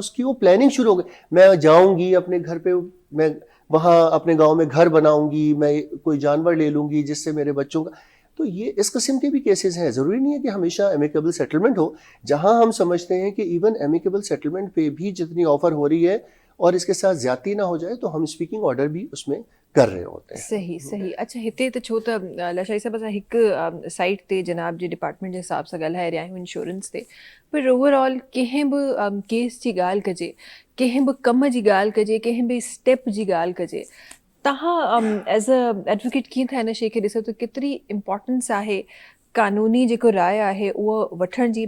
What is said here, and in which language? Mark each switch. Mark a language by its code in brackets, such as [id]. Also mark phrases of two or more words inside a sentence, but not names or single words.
[ur] اس کی وہ پلاننگ شروع ہو گئی, میں جاؤں گی اپنے گھر پہ, میں وہاں اپنے گاؤں میں گھر بناؤں گی, میں کوئی جانور لے لوں گی جس سے میرے بچوں کا. تو یہ اس قسم کے بھی کیسز ہیں. ضروری نہیں ہے کہ ہمیشہ [en] amicable settlement [ur] ہو. جہاں ہم سمجھتے ہیں کہ [en] even amicable settlement [ur] پہ بھی جتنی آفر ہو رہی ہے اور اس کے ساتھ زیادتی نہ ہو جائے, تو ہم [en] speaking order [ur] بھی اس میں کر رہے ہوتے ہیں. صحیح صحیح. اچھا, [sd] हिते त छो त लशाई साहब असां हिकु साइट ते जनाब जे डिपार्टमेंट जे हिसाब सां ॻाल्हाए रहिया आहियूं इंश्योरेंस ते, पर ओवरऑल कंहिं बि केस जी ॻाल्हि कजे, कंहिं बि कम जी ॻाल्हि कजे, कंहिं बि स्टेप जी ॻाल्हि कजे, तव्हां [en] as a advocate [sd] कीअं था हिन शइ खे ॾिसो त केतिरी इम्पोर्टेंस आहे कानूनी जेको राय आहे उहो वठण जी?